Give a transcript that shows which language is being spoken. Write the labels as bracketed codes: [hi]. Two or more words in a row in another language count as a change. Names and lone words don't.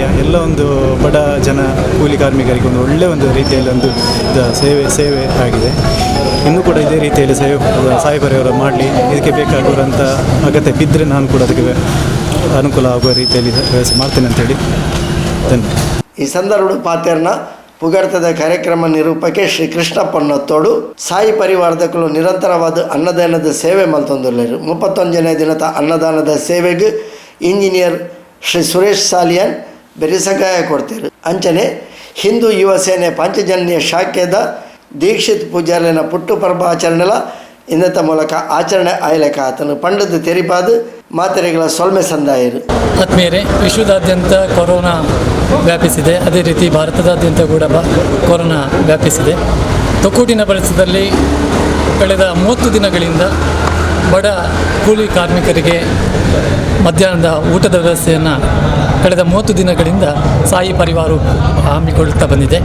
[kn] ಎಲ್ಲ ಒಂದು ಬಡ ಜನ ಕೂಲಿ ಕಾರ್ಮಿಕರಿಗೆ ಒಂದು ಒಳ್ಳೆಯ ಒಂದು ರೀತಿಯಲ್ಲಿ ಒಂದು ಸೇವೆ ಆಗಿದೆ. ಇನ್ನೂ ಕೂಡ ಇದೇ ರೀತಿಯಲ್ಲಿ ಸಾಯಿ ಪರಿವಾರ ಮಾಡಲಿ. ಇದಕ್ಕೆ ಬೇಕಾಗುವಂಥ ಅಗತ್ಯ ಬಿದ್ದರೆ ನಾನು ಕೂಡ ಅದಕ್ಕೆ ಅನುಕೂಲ ಆಗುವ ರೀತಿಯಲ್ಲಿ ವ್ಯವಸ್ಥೆ ಮಾಡ್ತೇನೆ ಅಂತೇಳಿ ಧನ್ಯವಾದ. [tcy] ಈ ಸಂದರ್ಭ ಪಾತೆರ್ನ ಪುಗರ್ತದ ಕಾರ್ಯಕ್ರಮ ನಿರೂಪಕೆ ಶ್ರೀ ಕೃಷ್ಣ ಪೊನ್ನತ್ತೋಡು ಸಾಯಿ ಪರಿವಾರದಕ್ಕೂ ನಿರಂತರವಾದ ಅನ್ನದಾನದ ಸೇವೆ ಮಲ್ತೊಂದುಳ್ಳರು. [kn] 31ನೇ ದಿನದ ಅನ್ನದಾನದ ಸೇವೆಗೆ ಇಂಜಿನಿಯರ್ ಶ್ರೀ ಸುರೇಶ್ ಸಾಲಿಯನ್ ಬೆರಿಸಗಾಯ ಕೊಡ್ತಾರೆ. [tcy] ಅಂಚನೆ ಹಿಂದೂ ಯುವ ಸೇನೆ ಪಂಚಜನ್ಯ ಶಾಖೆದ ದೀಕ್ಷಿತ್ ಪೂಜಾರಿನ ಪುಟ್ಟುಪರ್ಬ ಆಚರಣೆಲ ಇನ್ನತ ಮೂಲಕ ಆಚರಣೆ ಆಯ್ಲೆಕ ಆತನು ಪಂಡದ ತೆರಿಪಾದ ಮಾತೆರೆಗಳ ಸೊಲ್ಮೆ ಸಂದಾಯರು. [kn] ಆತ್ಮೀಯರೇ, ವಿಶ್ವದಾದ್ಯಂತ ಕೊರೋನಾ ವ್ಯಾಪಿಸಿದೆ. ಅದೇ ರೀತಿ ಭಾರತದಾದ್ಯಂತ ಕೂಡ ಕೊರೋನಾ ವ್ಯಾಪಿಸಿದೆ. ತೊಕ್ಕೋಟಿನ ಪರಿಸರದಲ್ಲಿ ಕಳೆದ 30 ದಿನಗಳಿಂದ ಬಡ ಕೂಲಿ ಕಾರ್ಮಿಕರಿಗೆ ಮಧ್ಯಾಹ್ನದ ಊಟದ ವ್ಯವಸ್ಥೆಯನ್ನು ಕಳೆದ 30 ದಿನಗಳಿಂದ ಸಾಯಿ ಪರಿವಾರ ಹಮ್ಮಿಕೊಳ್ಳುತ್ತಾ ಬಂದಿದೆ.